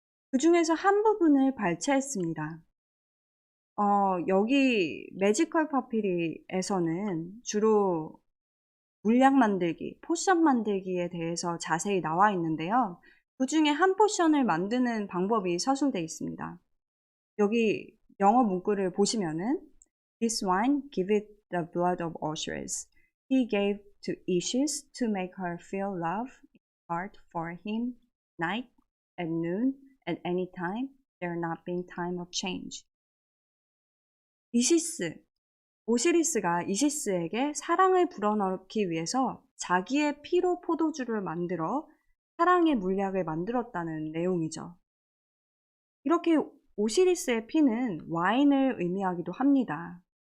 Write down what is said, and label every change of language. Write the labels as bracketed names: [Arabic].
[Korean] 그 중에서 한 부분을 발췌했습니다. 여기 매지컬 파피리에서는 주로 물약 만들기, 포션 만들기에 대해서 자세히 나와 있는데요. 그 중에 한 포션을 만드는 방법이 서술되어 있습니다. 여기 영어 문구를 보시면은 [English] This wine give it the blood of Osiris. He gave to Isis to make her feel love in heart for him night at noon, at any time, there not being time of change. [Korean] 오시리스가 이시스에게 사랑을 불어넣기 위해서 자기의 피로 포도주를 만들어 사랑의 물약을 만들었다는 내용이죠. 이렇게 오시리스의 피는 와인을 의미하기도 합니다.